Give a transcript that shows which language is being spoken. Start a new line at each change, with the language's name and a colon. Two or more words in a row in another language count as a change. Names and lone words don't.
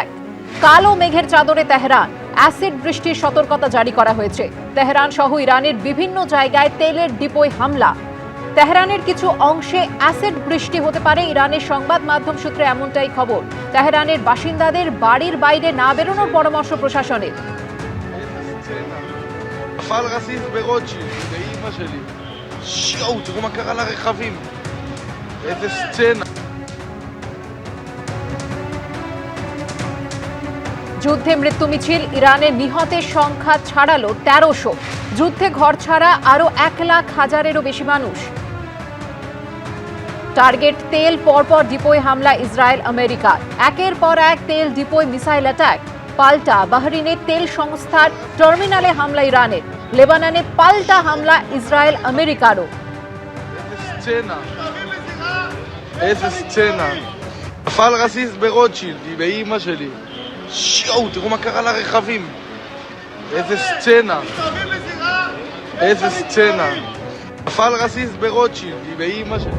Bangla: কালো মেঘের চাদরে তেহরান, অ্যাসিড বৃষ্টির সতর্কতা জারি করা হয়েছে। তেহরান সহ ইরানের বিভিন্ন জায়গায় তেলের ডিপোয় হামলা। তেহরানের কিছু অংশে অ্যাসিড বৃষ্টি হতে পারে, ইরানের সংবাদ মাধ্যম সূত্রে এমনটাই খবর। তেহরানের বাসিন্দাদের বাড়ির বাইরে না বেরোনোর পরামর্শ প্রশাসনের।
Hebrew: נפל רסיס ברוטשילד, באמא שלי. שיו, תראו מה קרה לרכבים. איזה סצנה.
Bangla: যুদ্ধে মৃত্যু মিছিল, ইরানের নিহতের সংখ্যা ছাড়ালো 1300। যুদ্ধে ঘর ছাড়া আরো 1,00,000-এরও বেশি মানুষ। টার্গেট তেল, পরপর ডিপোয় হামলা ইসরায়েল আমেরিকার। একের পর এক তেল ডিপোয়
English: missile attack.
Bangla: পাল্টা বাহরিনের তেল সংস্থার টার্মিনালে হামলা ইরানের। লেবাননে পাল্টা হামলা ইসরায়েল আমেরিকারও।
Hebrew: איזה סצנה. נפל רסיס ברוטשילד, באמא שלי. שיו, תראו מה קרה לרכבים. איזה סצנה. איזה סצנה. נפל רסיס ברוטשילד, באמא שלי.